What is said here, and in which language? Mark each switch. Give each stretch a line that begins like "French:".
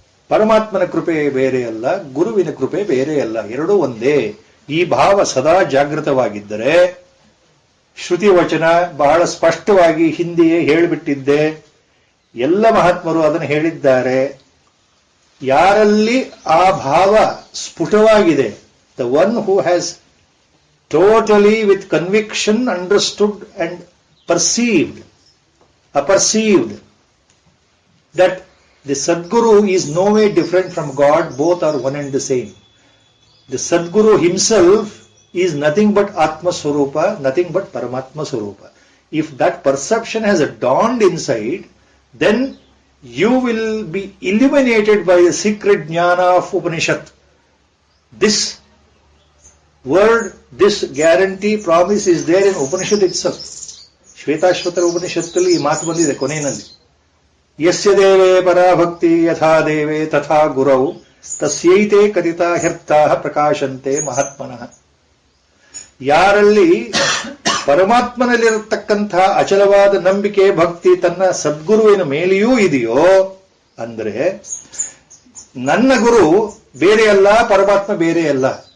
Kannada: ಪರಮಾತ್ಮನ ಕೃಪೆ ಬೇರೆ ಅಲ್ಲ, ಗುರುವಿನ ಕೃಪೆ ಬೇರೆ ಅಲ್ಲ, ಎರಡೂ ಒಂದೇ. ಈ ಭಾವ ಸದಾ ಜಾಗೃತವಾಗಿದ್ದರೆ, ಶ್ರುತಿ ವಚನ ಬಹಳ ಸ್ಪಷ್ಟವಾಗಿ ಹಿಂದೆಯೇ ಹೇಳಿಬಿಟ್ಟಿದ್ದೆ, ಎಲ್ಲ ಮಹಾತ್ಮರು ಅದನ್ನು ಹೇಳಿದ್ದಾರೆ. ಯಾರಲ್ಲಿ ಆ ಭಾವ ಸ್ಫುಟವಾಗಿದೆ,
English: The one who has totally with conviction understood and perceived, apperceived that the Sadguru is no way different from God, both are one and the same. The Sadguru himself is nothing but Atma Swarupa, nothing but Paramatma Swarupa. If that perception has dawned inside, then you will be illuminated by the secret jnana of Upanishad. This word, this guarantee, promise is there in Upanishad itself.
Kannada: Shvetashvatara ಉಪನಿಷತ್ತಲ್ಲಿ ಈ ಮಾತು ಬಂದಿದೆ ಕೊನೆಯಲ್ಲಿ,
Sanskrit: ಯಸ್ಯ ದೇವೇ ಪರಾಭಕ್ತಿ ಯಥಾ ದೇವೇ ತಥಾ ಗುರೌ ತಸ್ಯೈತೆ ಕಥಿತಾ ಹ್ಯರ್ಥಾಃ ಪ್ರಕಾಶಂತೆ ಮಹಾತ್ಮನಃ.
Kannada: ಯಾರಲ್ಲಿ ಪರಮಾತ್ಮನಲ್ಲಿರತಕ್ಕಂತಹ ಅಚಲವಾದ ನಂಬಿಕೆ ಭಕ್ತಿ ತನ್ನ ಸದ್ಗುರುವಿನ ಮೇಲೆಯೂ ಇದೆಯೋ ಅಂದ್ರೆ ನನ್ನ ಗುರು ಬೇರೆ ಅಲ್ಲ, ಪರಮಾತ್ಮ ಬೇರೆ ಅಲ್ಲ.